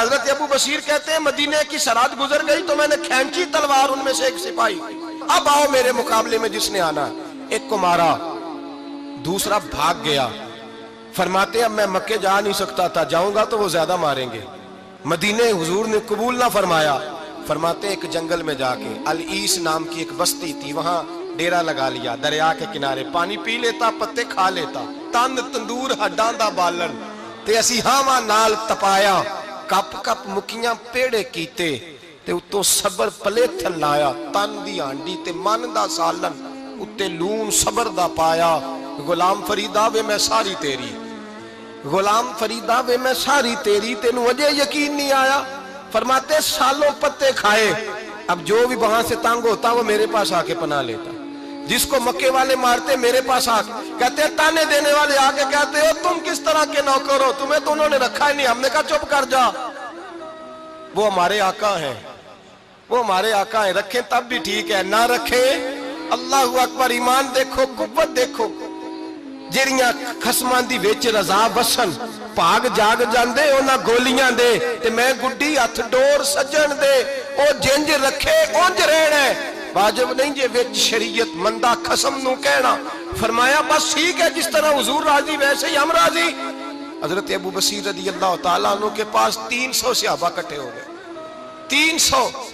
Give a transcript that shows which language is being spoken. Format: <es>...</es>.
<ur>حضرت ابو بصیر کہتے ہیں مدینے کی سرحد گزر گئی تو میں نے کھینچی تلوار، ان میں سے ایک سپاہی اب آؤ میرے مقابلے میں جس نے آنا. ایک کو مارا، دوسرا بھاگ گیا. فرماتے اب میں مکے جا نہیں سکتا تھا، جاؤں گا تو وہ زیادہ ماریں گے. مدینے حضور نے قبول نہ فرمایا. فرماتے ایک جنگل میں جا کے العیس نام کی ایک بستی تھی، وہاں ڈیرا لگا لیا. دریا کے کنارے پانی پی لیتا، پتے کھا لیتا.</ur> <pa>تن تندور ہڈاں دا بالن تے اسی ہاواں نال تپایا. کپ کپ مکیاں پیڑے کیتے تے اتوں صبر پلیتھن لایا. تن دی ہانڈی تے من دا سالن اتے لون صبر دا پایا. غلام فریدا وے میں ساری تیری، غلام فریدا وے میں ساری تیری، تینوں وجہ یقین نہیں آیا.</pa> <ur>فرماتے سالوں پتے کھائے. اب جو بھی وہاں سے تنگ ہوتا وہ میرے پاس آ کے پناہ لیتا. جس کو مکے والے مارتے میرے پاس آ کے کہتے تانے دینے والے آ کے کہتے ہو تم کس طرح کے نوکر ہو، تمہیں تو انہوں نے رکھا ہی نہیں. ہم نے کہا چپ کر جا، وہ ہمارے آقا ہیں، وہ ہمارے آقا ہیں. رکھیں تب بھی ٹھیک ہے، نہ رکھیں اللہ اکبر. ایمان دیکھو، قوت دیکھو.</ur> <pa>جیڑیاں خصماں دی وچ رضا وسن بھاگ جاگ جاندے انہاں گولیاں دے تے میں گڈی ہتھ ڈور سجن دے. او جنج رکھے اونج رہنا ہے، واجب نہیں جے وچ شریعت مندہ خصم نو کہنا.</pa> <ur>فرمایا بس ٹھیک ہے، جس طرح حضور راضی ویسے ہی ہم راضی. حضرت ابو بصیر رضی اللہ تعالیٰ عنہ کے پاس 300 صحابہ کٹھے ہو گئے. 300.</ur>